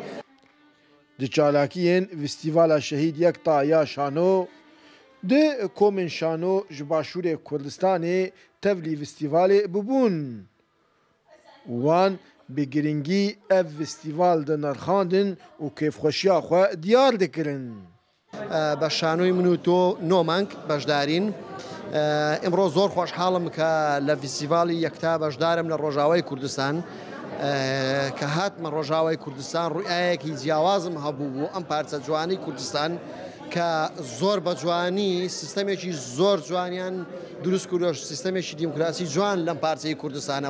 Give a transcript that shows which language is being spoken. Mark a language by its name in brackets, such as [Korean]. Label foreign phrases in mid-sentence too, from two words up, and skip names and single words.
[Kurdish] Di çalakiyên Festîvala Şehîd Yekta ya şano di komên şano ji başûrê Kurdistanê tevlî festîvalê bibûn. Wan bi giringî ev festîval di nerxandin û kêfxweşiya xwe diyar dikirin. [Central Kurdish] بە شانۆی من و تۆ نۆمانگ بەشدارین. ئەمڕۆ زۆر خۆشحاڵم کە لە فستیڤاڵی یەکتا بەشدارم لە ڕۆژاوای کوردستان کە هاتمە ڕۆژاوای کوردستان ڕوئایەکی جیاوازم هەبوو بوو ئەم پارچە جوانی کوردستان کە زۆر بە جوانی سیستەمێکی زۆر جوانیان دروست کردۆش سیستەمێکی دیموکراسی جوان لەم پارچەی کوردستانە.